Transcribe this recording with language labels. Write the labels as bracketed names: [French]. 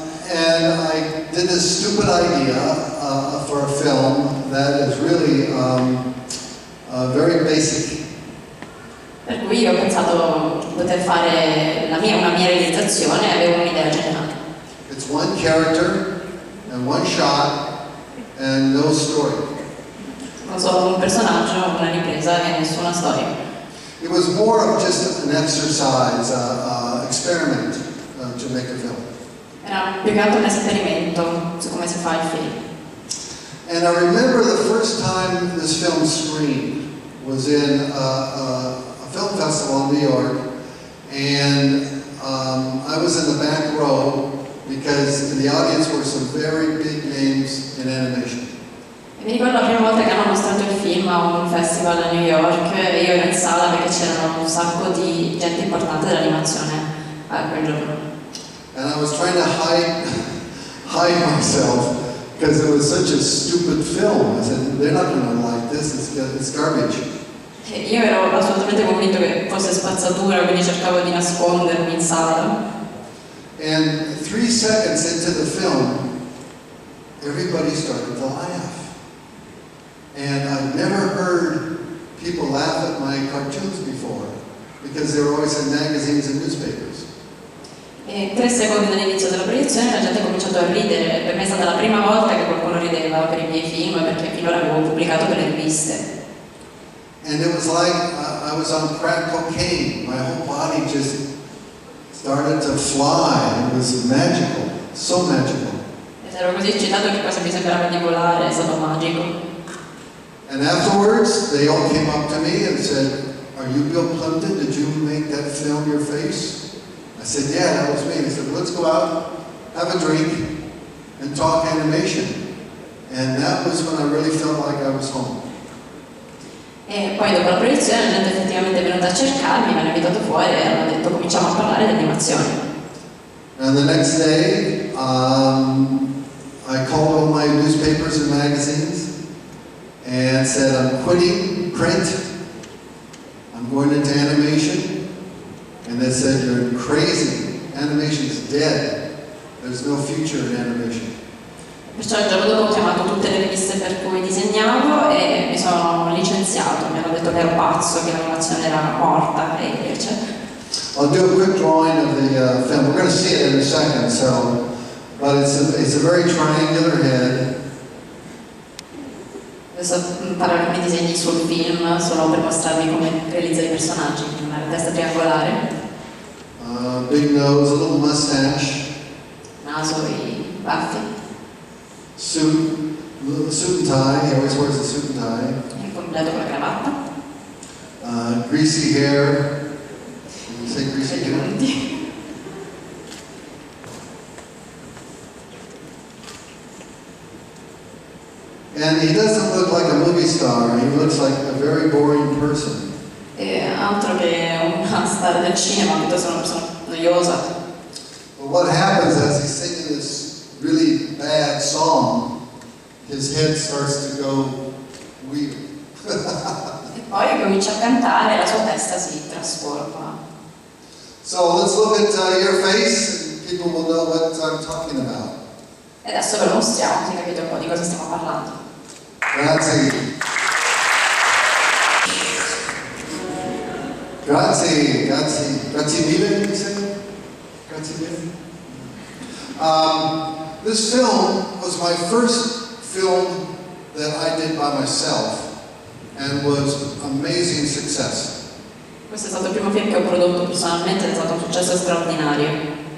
[English] And I did this stupid idea for a film that is really very basic. [Italian] Per cui io ho pensato di poter fare una mia realizzazione e avevo un'idea geniale. [English] It's one character and one shot and no story. [Italian] Non solo un personaggio, una ripresa e nessuna storia. [English] It was more of just an exercise, experiment to make a film. [Italian] Era più che altro un esperimento su come si fa il film. [English] And I remember the first time this film screened was in a film festival in New York, and I was in the back row because in the audience were some very big names in animation. [Italian] E mi ricordo la prima volta che hanno mostrato il film a un festival a New York e io ero in sala perché c'erano un sacco di gente importante dell'animazione a quel giorno. [English] And I was trying to hide myself because it was such a stupid film. I said, they're not going to like this, it's garbage. [Italian] E io ero assolutamente convinto che fosse spazzatura, quindi cercavo di nascondermi in sala. [English] And 3 seconds into the film, everybody started to laugh. And I've never heard people laugh at my cartoons before because they were always in magazines and newspapers. [Italian] E 3 secondi dall'inizio della proiezione la gente ha cominciato a ridere. Per me è stata la prima volta che qualcuno rideva per i miei film perché finora avevo pubblicato per le riviste. [English] And it was like I was on crack cocaine. My whole body just started to fly. It was magical, so magical. [Italian] Ed ero così eccitato che quasi mi sembrava di volare, è stato magico. [English] And afterwards, they all came up to me and said, "Are you Bill Plympton? Did you make that film, Your Face?" I said, "Yeah, that was me." They said, "Let's go out, have a drink, and talk animation." And that was when I really felt like I was home. [Italian] E poi dopo la proiezione la gente effettivamente è venuta a cercarmi, mi hanno invitato fuori e hanno detto cominciamo a parlare di animazione. [English] And the next day, I called all my newspapers and magazines and said, I'm quitting print, I'm going into animation. And they said, you're crazy, animation is dead, there's no future in animation. [Italian] Perciò il giorno dopo ho chiamato tutte le riviste per cui disegnavo e mi sono licenziato, mi hanno detto che ero pazzo, che l'animazione era morta e invece. [English] I'll do a quick drawing of the film. We're going to see it in a second, but it's a very triangular head. [Italian] Adesso farò alcuni disegni sul film solo per mostrarvi come realizzare i personaggi, una testa triangolare. [English] Big nose, a little mustache. [Italian] Naso e baffi. [English] Suit and tie. He always wears a suit and tie. [Italian] Il completo con la cravatta. [English] Greasy hair. Can you say greasy hair? And he doesn't look like a movie star. He looks like a very boring person. [Italian] Altro che una star del cinema, piuttosto una persona noiosa. [English] But what happens as he's singing this really bad song, his head starts to go weird. [Italian] E poi comincia a cantare e la sua testa si trasforma. [English] So let's look at your face and people will know what I'm talking about. [Italian] E adesso ve lo mostriamo, così capite un po' di cosa stiamo parlando. Grazie. Grazie mille, [English] you say? [Italian] Grazie mille. [English] This film was my first film that I did by myself and was amazing success. [Italian] Questo è stato il primo film che ho prodotto personalmente ed è stato un successo straordinario.